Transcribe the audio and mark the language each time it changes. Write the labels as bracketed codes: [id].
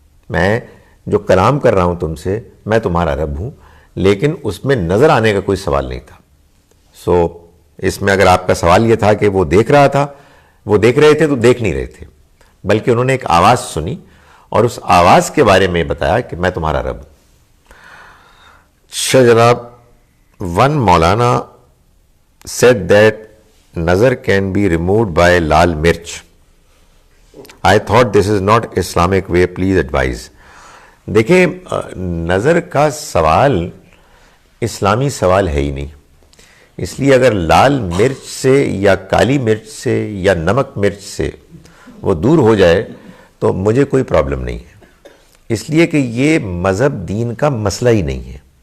[ur] میں جو کلام کر رہا ہوں تم سے، میں تمہارا رب ہوں، لیکن اس میں نظر آنے کا کوئی سوال نہیں تھا۔ سو اس میں اگر آپ کا سوال یہ تھا کہ وہ دیکھ رہا تھا، وہ دیکھ رہے تھے تو دیکھ نہیں رہے تھے، بلکہ انہوں نے ایک آواز سنی اور اس آواز کے بارے میں بتایا کہ میں تمہارا رب ہوں۔ اچھا جناب، [en] One مولانا said that nazar can be removed by lal mirch. I thought this is not Islamic way, please advise. [ur] دیکھیں نظر کا سوال اسلامی سوال ہے ہی نہیں، اس لیے اگر لال مرچ سے یا کالی مرچ سے یا نمک مرچ سے وہ دور ہو جائے تو مجھے کوئی پرابلم نہیں ہے، اس لیے کہ یہ مذہب دین کا مسئلہ ہی نہیں ہے.